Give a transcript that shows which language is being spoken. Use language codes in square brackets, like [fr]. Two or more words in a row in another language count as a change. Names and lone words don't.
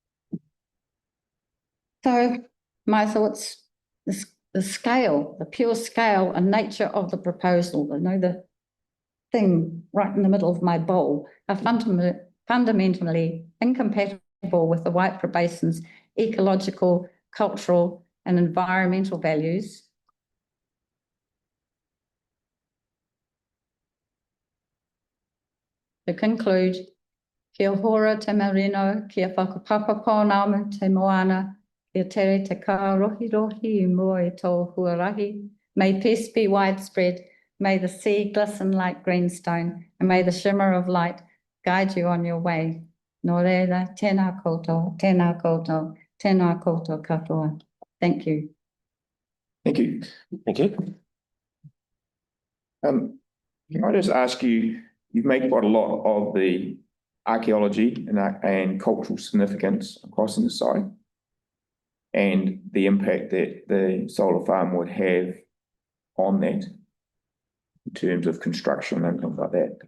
[en] So my thoughts, the scale, the pure scale and nature of the proposal, the thing right in the middle of my bowl, are fundamentally incompatible with the Waipara Basin's ecological, cultural and environmental values. To conclude, [mi] kia hora te marino, kia whakapapa pōnamu te moana, kia tere te ka rohi I mua I tō huarahi. [en] May peace be widespread, may the sea glisten like greenstone, and may the shimmer of light guide you on your way. [mi] Nō reira, tēnā koutou, tēnā koutou, tēnā koutou katoa. [en] Thank you. Thank you. Thank you. Can I just ask you, you've made quite a lot of the archaeology and cultural significance across in the site and the impact that the solar farm would have on that in terms of construction and things like that.